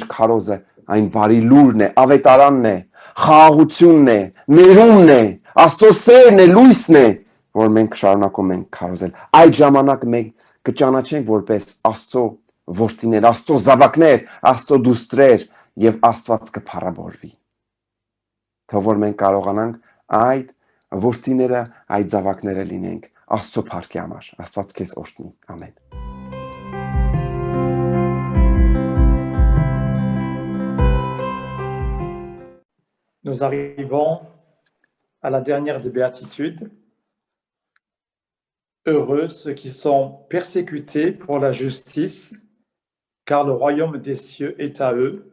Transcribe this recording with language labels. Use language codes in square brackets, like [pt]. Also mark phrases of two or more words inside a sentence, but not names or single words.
[hy] քարոզը այն բարի լուրն է, ավետարանն է, խաղաղությունն է, ներումն է, Աստծո սերն է, լույսն է, որ մենք շարունակում ենք քարոզել։ Այդ ժամանակ մենք կճանաչենք որպես Աստծո որդիներ, Աստծո զավակներ, Աստծո դուստրեր եւ Աստված կփառաբորվի։ Թող որ մենք կարողանանք այդ որդիները, այդ զավակները լինենք Աստծո փառքի համար։ Աստված քեզ օրհնի։ Ամեն։ [fr] Nous arrivons à la dernière des béatitudes. Heureux ceux qui sont persécutés pour la justice, car le royaume des cieux est à eux.